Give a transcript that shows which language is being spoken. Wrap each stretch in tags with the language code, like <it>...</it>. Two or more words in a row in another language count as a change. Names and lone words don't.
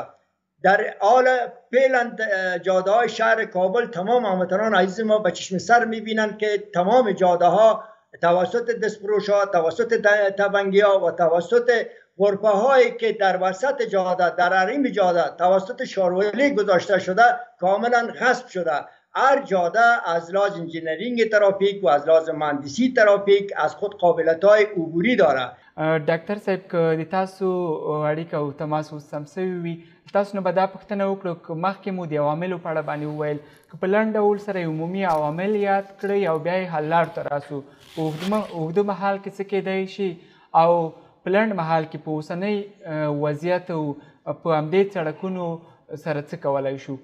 <fa>در حال فعلا جاده های شهر کابل تمام هموطنان عزیز ما به چشم سر میبینند که تمام جاده ها توسط دستفروش ها، توسط تبنگی ها و توسط غرفه هایی که در وسط جاده، در حریم جاده توسط شارولی گذاشته شده کاملا غصب شده. هر جاده از لحاظ انجینیرینگ ترافیک و از لحاظ مهندسی ترافیک از خود قابلیت های عبوری داره.</fa> <ps>ډاکټر صاحب که د تاسو اړیکه او تماس اوس سم سوي وي تاسو نه به دا پوښتنه وکړو که مخکې مو د عواملو په اړه باندې وویل که په لنډ ډول سره عمومي عوامل یاد کړئ او بیا یې حل لارو ته راسو په اوږده مهال کې څه کیدی شي او په لنډ مهال کې په اوسنۍ وضعیت او په همدې سړکونو سره څه کولی شو؟</ps>